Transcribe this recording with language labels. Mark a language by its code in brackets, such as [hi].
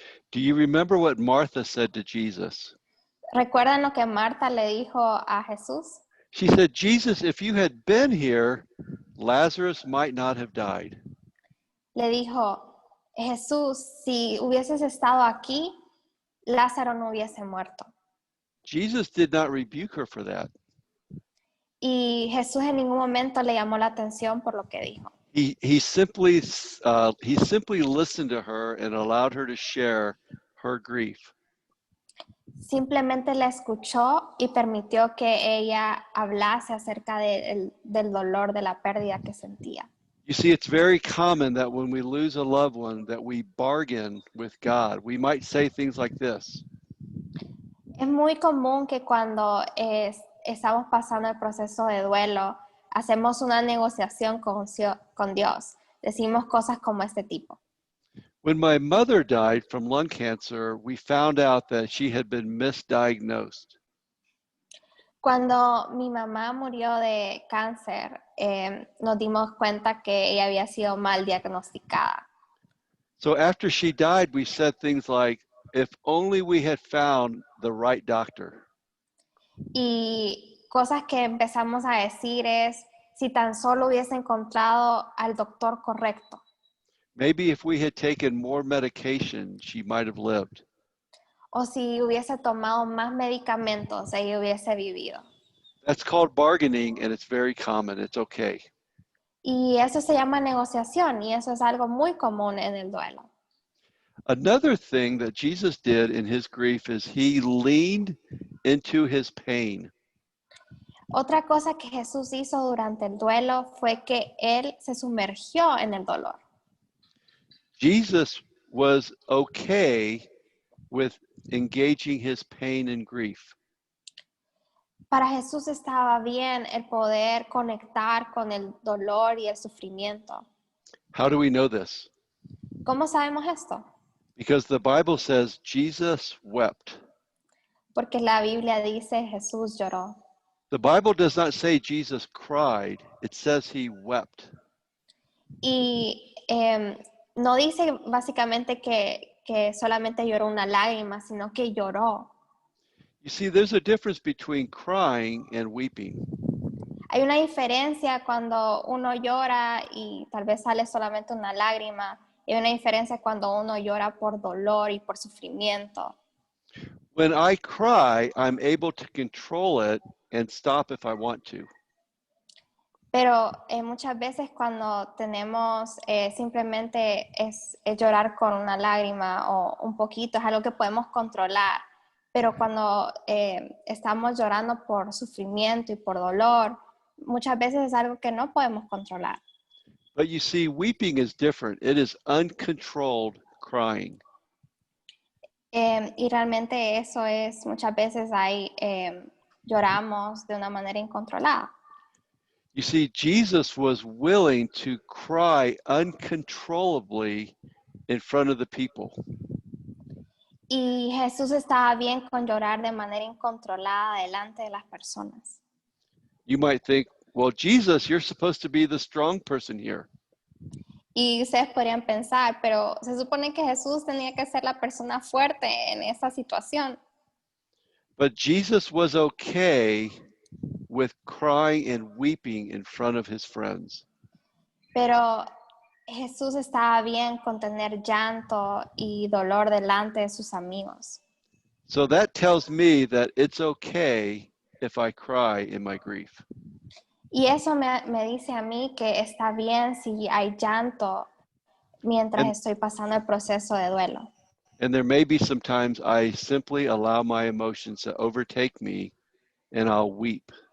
[en] Do you remember what Martha said to Jesus? [es] ¿Recuerdan lo que Marta le dijo a Jesús? [en] She said, Jesus, if you had been here, Lazarus might not have died. [es] Le dijo, Jesús, si hubieses estado aquí, Lázaro no hubiese muerto. [en] Jesus did not rebuke her for that. [es] Y Jesús en ningún momento le llamó la atención por lo que dijo. [en] He simply listened to her and allowed her to share her grief. [es] Simplemente la escuchó y permitió que ella hablase acerca del dolor, de la pérdida que sentía. [en] You see, it's very common that when we lose a loved one, that we bargain with God. We might say things like this. [es] Es muy común que cuando estamos pasando el proceso de duelo, hacemos una negociación con Dios. Decimos cosas como este tipo. [en] When my mother died from lung cancer, we found out that she had been misdiagnosed. [es] Cuando mi mamá murió de cáncer, nos dimos cuenta que ella había sido mal diagnosticada. [en] So after she died, we said things like, if only we had found the right doctor. [es] Y cosas que empezamos a decir es, si tan solo hubiese encontrado al doctor correcto. [en] Maybe if we had taken more medication, she might have lived. [es] O si hubiese tomado más medicamentos, ella hubiese vivido. [en] That's called bargaining, and it's very common. It's okay. [es] Y eso se llama negociación, y eso es algo muy común en el duelo. [en] Another thing that Jesus did in his grief is he leaned into his pain. [es] Otra cosa que Jesús hizo durante el duelo fue que él se sumergió en el dolor. [en] Jesus was okay with engaging his pain and grief. [es] Para Jesús estaba bien el poder conectar con el dolor y el sufrimiento. [en] How do we know this? [es] ¿Cómo sabemos esto? [en] Because the Bible says Jesus wept. [es] Porque la Biblia dice Jesús lloró. [en] The Bible does not say Jesus cried. It says he wept. [es] Y no dice básicamente que solamente lloró una lágrima, sino que lloró. [en] You see, there's a difference between crying and weeping. [es] Hay una diferencia cuando uno llora y tal vez sale solamente una lágrima. Y hay una diferencia cuando uno llora por dolor y por sufrimiento. [en] When I cry, I'm able to control it and stop if I want to. [es] Pero muchas veces cuando tenemos simplemente es llorar con una lágrima o un poquito, es algo que podemos controlar. Pero cuando estamos llorando por sufrimiento y por dolor, muchas veces es algo que no podemos controlar. [en] But you see, weeping is different. It is uncontrolled crying. [es] Y realmente eso es, muchas veces lloramos de una manera incontrolada. [en] You see, Jesus was willing to cry uncontrollably in front of the people. [es] Y Jesús estaba bien con llorar de manera incontrolada delante de las personas. [en] You might think, well, Jesus, you're supposed to be the strong person here. [es] Y ustedes podrían pensar, pero se supone que Jesús tenía que ser la persona fuerte en esa situación. [en] But Jesus was okay with crying and weeping in front of his friends. [es] Pero Jesús estaba bien con tener llanto y dolor delante de sus amigos. [en] So that tells me that it's okay if I cry in my grief. [es] Y eso me dice a mí que está bien si hay llanto mientras [en] And- [es] estoy pasando el proceso de duelo. [en] And there may be some times I simply allow my emotions to overtake me and I'll weep.